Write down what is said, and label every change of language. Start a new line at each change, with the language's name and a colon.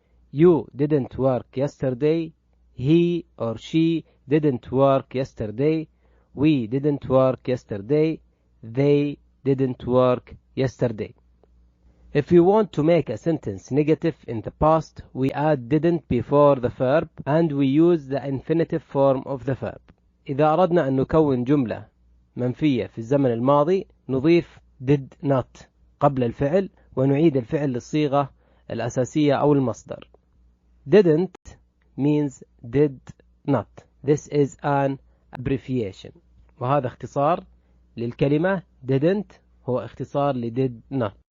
English: You didn't work yesterday. He or she didn't work yesterday. We didn't work yesterday. They didn't work yesterday. If you want to make a sentence negative in the past, we add didn't before the verb and we use the infinitive form of the verb.
Arabic: إذا أردنا أن نكون جملة منفية في الزمن الماضي نضيف did not قبل الفعل ونعيد الفعل للصيغة الأساسية أو المصدر.
English: Didn't means did not. This is an abbreviation.
Arabic: وهذا اختصار للكلمة didn't هو اختصار ل did not.